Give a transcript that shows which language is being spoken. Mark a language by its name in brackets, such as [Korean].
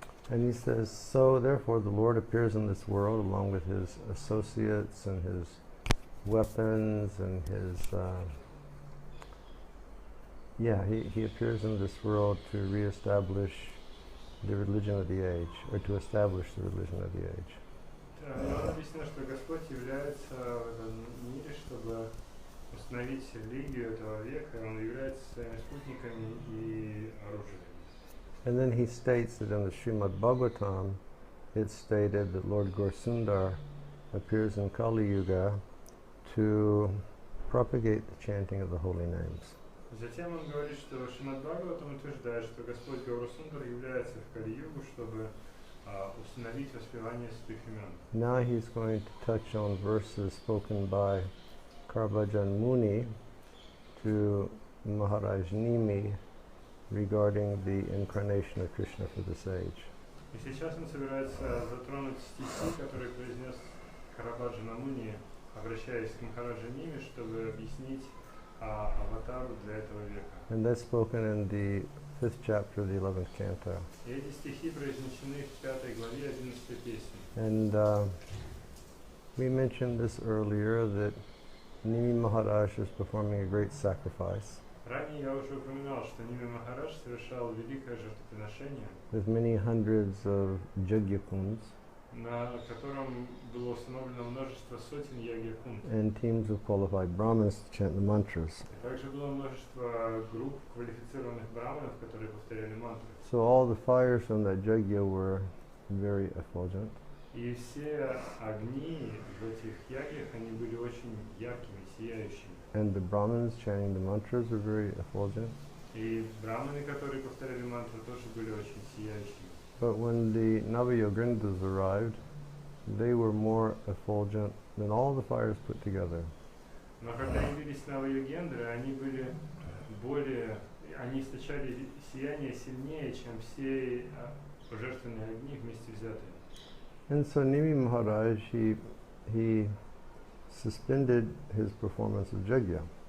[English] And he says, so therefore the Lord appears in this world along with his associates and his weapons and his, he appears in this world to reestablish the religion of the age, or to establish the religion of the age. [Russian] Написано, что Господь является в этом мире, чтобы установить религию этого века, Он является своими спутниками и оружием. [English] And then he states that in the Srimad Bhagavatam, it's stated that Lord Gaura-sundar appears in Kali Yuga to propagate the chanting of the holy names. [Russian] Затем он говорит, что Шримад Бхагаватам утверждает, что Господь Gaura-sundar является в Кали-югу, чтобы установить воспевание святых имен. [English] Now he's going to touch on verses spoken by Karvajan Muni to Maharaj Nimi regarding the incarnation of Krishna for this age. [Russian] И сейчас он собирается затронуть стихи, которые произнес Карабаджана Муни, обращаясь к Махараджа Ними, чтобы объяснить аватару для этого века. [English] And that's spoken in the 5th chapter of the 11th canto. [Russian] И эти стихи произнесены в 5 главе 11 песни. [English] And we mentioned this earlier, that Nimi Maharaj is performing a great sacrifice. [Russian] Ранее я уже упоминал, что Ними Махарадж совершал великое жертвоприношение, [English] with many hundreds of jagyakunds, [Russian] на котором было установлено множество сотен ягья-кунд. [English] and teams of qualified Brahmins to chant the mantras. [Russian] И также было множество групп квалифицированных браманов, которые повторяли мантры. [English] So all the fires from that jagya were very effulgent. [Russian] И все огни в этих ягьях, они были очень яркими, сияющими. [English] And the Brahmins chanting the mantras were very effulgent. [Russian] И браманы, которые повторяли мантры, тоже были очень сияющими. [English] But when the Navayogrindas arrived, they were more effulgent than all the fires put together. [Russian] Но когда явились Нава-йогендры, они были более, они источали сияние сильнее, чем все божественные огни вместе взятые. [English] And so Nimi Maharaj, he suspended his performance of Jagya.